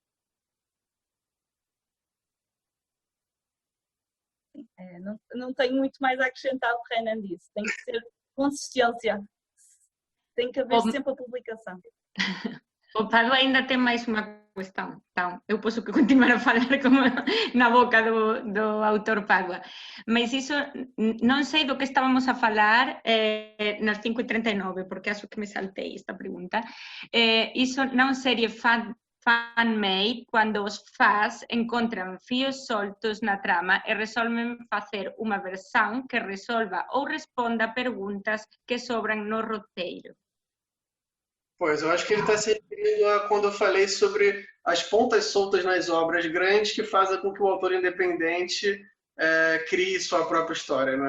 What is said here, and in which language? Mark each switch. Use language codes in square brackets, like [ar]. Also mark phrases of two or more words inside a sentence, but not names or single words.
[pt] Não tenho muito mais a acrescentar o que Renan disse. Tem que ser consistência. Tem que haver sempre a publicação. [gl] O Pádua ainda tem máis unha cuestión. [pt] Então, eu posso continuar a falar como na boca do autor Pádua. [gl] Mas iso, non sei do que estábamos a falar nas 5:39, porque acho que me saltei esta pregunta. Iso non sería fan-made cando os fans encontran fíos soltos na trama e resolven facer unha versión que resolva ou responda perguntas que sobran no roteiro. [pt] Pois, eu acho que ele está se referindo a quando eu falei sobre as pontas soltas nas obras grandes que fazem com que o autor independente crie sua própria história, né?